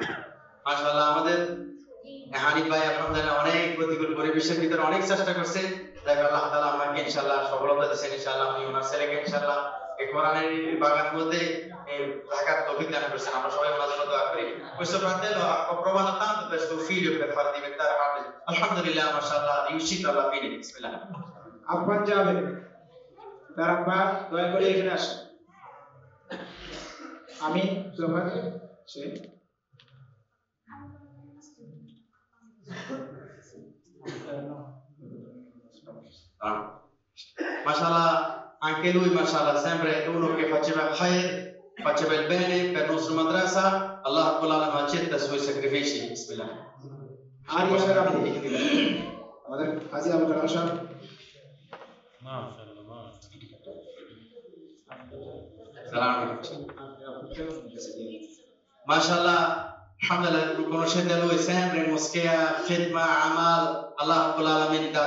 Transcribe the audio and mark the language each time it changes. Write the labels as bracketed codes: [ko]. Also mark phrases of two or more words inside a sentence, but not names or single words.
[bn] মাশাআল্লাহ আমাদের হানিফ ভাই আলহামদুলিল্লাহ অনেক প্রতিকূল পরিবেশের ভিতরে অনেক চেষ্টা করছে দেখো আল্লাহ তাআলা আমাকে ইনশাআল্লাহ সফলতা দিয়েছেন ইনশাআল্লাহ আমি ওনার ছেলেকে ইনশাআল্লাহ এই কোরআনের বাগানের মধ্যে থাকার তৌফিক দান করেছেন আমরা সবাই ওনার জন্য দোয়া করি [it] questo fratello ha provato tanto per suo figlio per far diventare hafiz alhamdulillah mashallah riuscito alla fine bismillah [bn] আফান যাবে তার আব্বা দয়া করে এখানে আসেন আমি জোহর সে [it] mashallah anche lui mashallah sempre uno che faceva khair faceva il bene per la nostra madrasa Allah [ar] رب العالمين [it] accetta i suoi sacrifici bismillah [bn] আর ইয়াদের আপনি আমাদের হাজী আবু কালাম সাহেব [it] mashallah alhamdulillah conoscete lui sempre in moschea [ar] خدمة عمل [it] Allah [ar] رب العالمين [it] ha